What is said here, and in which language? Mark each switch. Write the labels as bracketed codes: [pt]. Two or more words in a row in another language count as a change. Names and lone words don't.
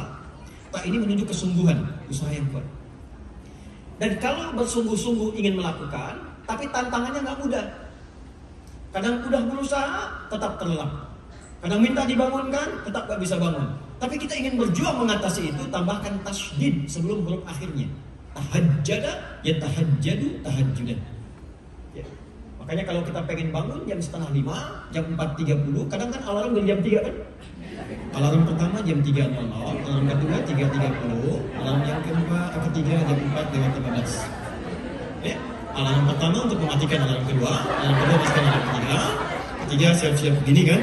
[id] Tak ini menunjuk kesungguhan, usaha yang kuat. Dan kalau bersungguh-sungguh ingin melakukan, tapi tantangannya nggak mudah. Kadang udah berusaha, tetap terlelap. Kadang minta dibangunkan, tetap nggak bisa bangun. Tapi kita ingin berjuang mengatasi itu, tambahkan tasydid sebelum huruf akhirnya. [ar] تهجّد يتهجّد تهجّدًا. [id] Ya. Makanya kalau kita pengen bangun jam 4:30, jam 4.30, kadang kan alarm dari jam 3 kan? Alarm pertama jam 3.00, alarm kedua 3.30, alarm yang ketiga jam 4.15. Ya, alarm pertama untuk mematikan alarm kedua, alarm kedua pastikan alarm ketiga siap-siap begini kan?